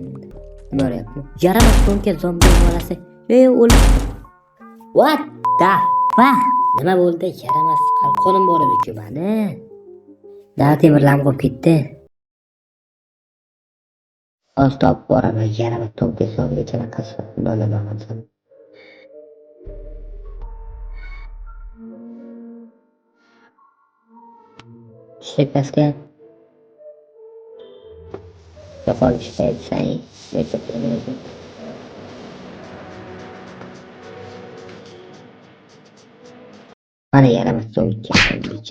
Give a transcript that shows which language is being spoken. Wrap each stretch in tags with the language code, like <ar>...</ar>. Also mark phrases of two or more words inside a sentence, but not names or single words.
<uz>Nima bo'lyapti? Yaramas to'nka zombi bolasi. O'lib.</uz> <en>What the fuck?</en> <uz>Nima bo'ldi? Yaramas qalqonim bor edi-ku mani. Da temirlam qolib ketdi. Ostop boraman, yaramas to'nka zombi chanaqasi bo'ladi. Shikasga yo'qolishga aytsang, mana yaramas to'nka zombicha.</uz>